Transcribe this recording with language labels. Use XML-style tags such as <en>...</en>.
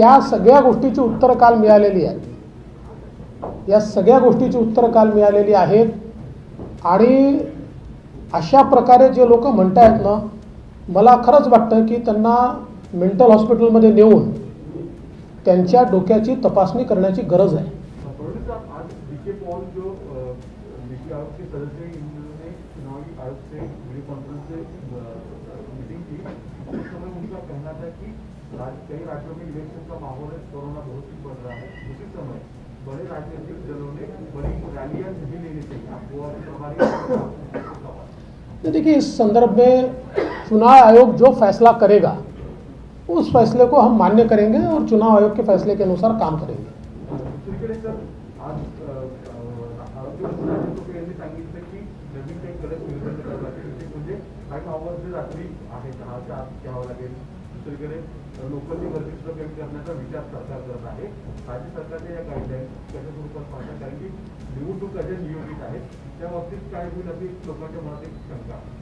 <mr>या सगळ्या गोष्टीची उत्तरं काल मिळालेली आहेत. या सगळ्या गोष्टीची उत्तरं काल मिळालेली आहेत आणि अशा प्रकारे जे लोक म्हणतायत ना, मला खरंच वाटतं की त्यांना मेंटल हॉस्पिटलमध्ये नेऊन त्यांच्या डोक्याची तपासणी करण्याची गरज आहे.</mr> <hi>परंतु साहब, आज डीके पॉल जो नीति आयोग के सदस्य हैं, इन्होंने चुनावी आयोग से वीडियो कॉन्फ्रेंस से मीटिंग की। उस समय उनका कहना था कि कई राज्यों में इलेक्शन का माहौल है, कोरोना बहुत ही बढ़ रहा है। उसी समय बड़े राजनीतिक दलों ने बड़ी रैलियां नहीं लेनी चाहिए। आप गोवा के प्रभारी तो देखिए, इस संदर्भ में चुनाव आयोग जो फैसला करेगा उस फैसले को हम मान्य करेंगे और चुनाव आयोग के फैसले के अनुसार काम करेंगे.</hi> <mr>दुसरीकडे सर, आज आरोग्य यांनी सांगितलं की नवीन काही गरज निर्बंध करावे लागतील, म्हणजे काही आवर्ज रात्री आहे 10च्या आत घ्यावं लागेल. दुसरीकडे लोकांची गर्दी सुद्धा कमी करण्याचा विचार सरकार करत आहे. राज्य सरकारच्या या गाईडलाईन्स कशा स्वरूपात पाहतात, कारण की निवडणुका ज्या नियोजित आहेत त्या बाबतीत काय होईल अशी लोकांच्या मनात एक शंका.</mr>